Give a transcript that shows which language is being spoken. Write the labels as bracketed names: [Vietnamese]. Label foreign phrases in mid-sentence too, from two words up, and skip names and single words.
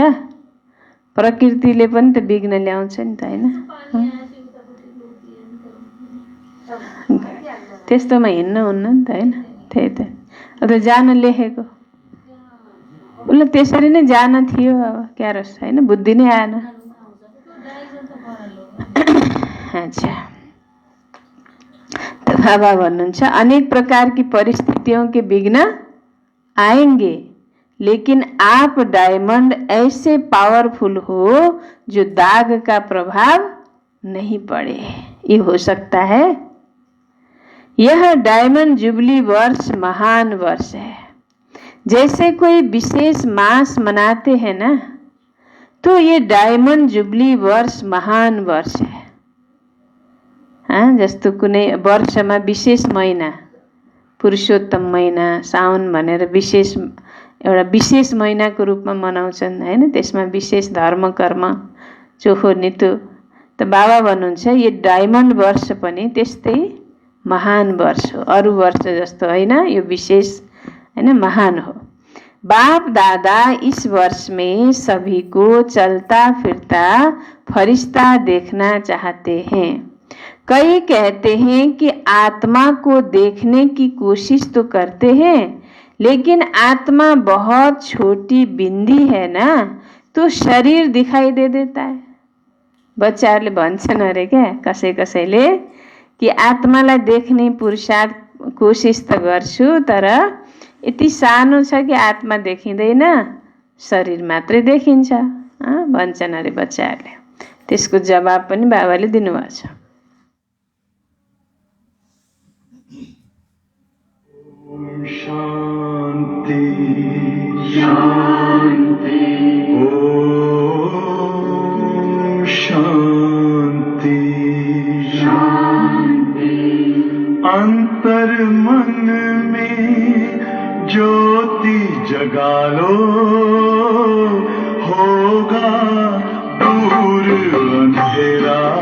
[Nepali] प्रकृतिले पनि त विघ्न ल्याउँछ नि त हैन? त्यस्तोमा हिँड्न हुन्न नि त हैन? त्यही त। अब जान लेखेको उसले त्यसरी नै जान थियो, अब क्या रस हैन? बुद्धि नै आएन। [Hindi] अच्छा, तो [Nepali] बाबा भन्नुहुन्छ [Hindi] अनेक प्रकार की परिस्थितियों के विघ्न आएंगे, लेकिन आप डायमंड ऐसे पावरफुल हो जो दाग का प्रभाव नहीं पड़े। ये हो सकता है। यह डायमंड जुबली वर्ष महान वर्ष है। जैसे कोई विशेष मास मनाते हैं ना, तो ये डायमंड जुबली वर्ष महान वर्ष है। [Nepali] जस्तो कुनै वर्षमा विशेष महिना, पुरुषोत्तम महिना साउन भनेर विशेष एउटा विशेष महिनाको रूपमा मनाउँछन् हैन? त्यसमा विशेष धर्म कर्म चोखो नितो। त बाबा भन्नुहुन्छ यो डायमन्ड वर्ष पनि त्यस्तै महान वर्ष हो, अरू वर्ष जस्तो होइन, यो विशेष हैन, महान हो। [Hindi] बाप दादा इस वर्ष में सभी को चलता फिरता फरिश्ता देखना चाहते हैं। कई कहते हैं कि आत्मा को देखने की कोशिश तो करते हैं, लेकिन आत्मा बहुत छोटी बिंदी है ना, तो शरीर दिखाई दे देता है। [Nepali] बच्चाहरूले भन्छन् अरे क्या कसै कसैले कि आत्मालाई देख्ने पुरुषार्थ कोशिश त गर्छु, तर यति सानो छ कि आत्मा देखिँदैन, शरीर मात्रै देखिन्छ भन्छन् अरे बच्चाहरूले। त्यसको जवाब पनि बाबाले दिनुभएको छ। [Hindi] शांति शांति ओम शांति शांति। अंतर मन में ज्योति जगा लो, होगा दूर अंधेरा।